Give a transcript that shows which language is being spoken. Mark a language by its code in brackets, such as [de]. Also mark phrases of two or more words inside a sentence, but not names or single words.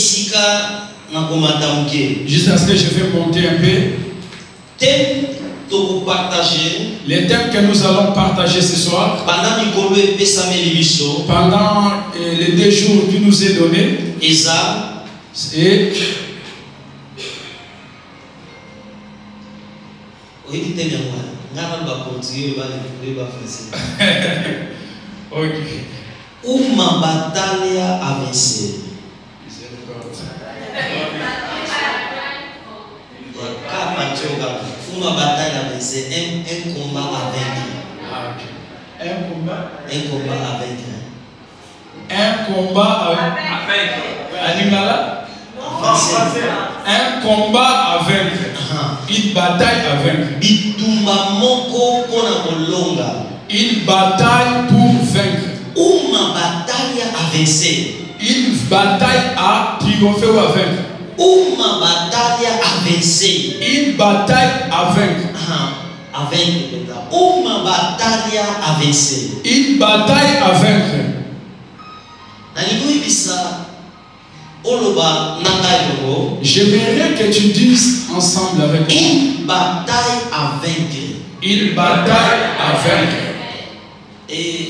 [fr] Juste à ce que je vais monter un peu. Les thèmes que nous allons partager ce soir, pendant les 2 jours qui nous est donné, et ok. [pt] Uma batalha a vencer. Uma batalha a vencer, [fr] un combat à vaincre. Un combat? Un combat à vaincre. Un combat à vaincre. Un combat à vaincre. Une bataille à vaincre. [ln] Bitumba moko pona kolonga. [fr] Une bataille pour vaincre. [pt] Uma batalha a vencer. [fr] Une bataille à triompher ou à vaincre. [pt] Uma batalha a vencer. [fr] Une bataille à vaincre. A vaincre. [pt] Uma batalha a vencer. [fr] Une bataille à vaincre. J'aimerais que tu dises ensemble avec moi. Une bataille à vaincre. Une bataille à vaincre. Et